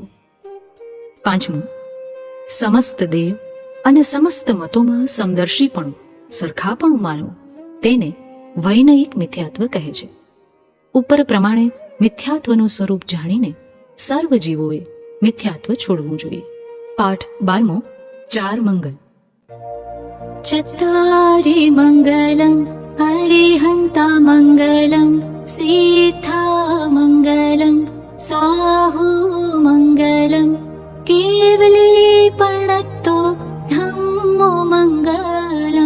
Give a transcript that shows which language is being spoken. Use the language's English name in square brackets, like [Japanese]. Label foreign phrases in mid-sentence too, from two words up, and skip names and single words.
[Gujarati] પાંચમું, સમસ્ત દેવ અને સમસ્ત મતોમાં સમદર્શીપણું, સરખાપણું માનવું તેને વૈનયિક મિથ્યાત્વ કહે છે. ઉપર પ્રમાણે મિથ્યાત્વનું સ્વરૂપ જાણીને સર્વ જીવોએ મિથ્યાત્વ છોડવું જોઈએ. પાઠ 12મો. 4 મંગલ. [Prakrit languages] चत्तारि मङ्गलं हरिहन्ता मङ्गलं सीता मङ्गलं साहु मङ्गलं केवली प्रणतो धम्मो मङ्गलं.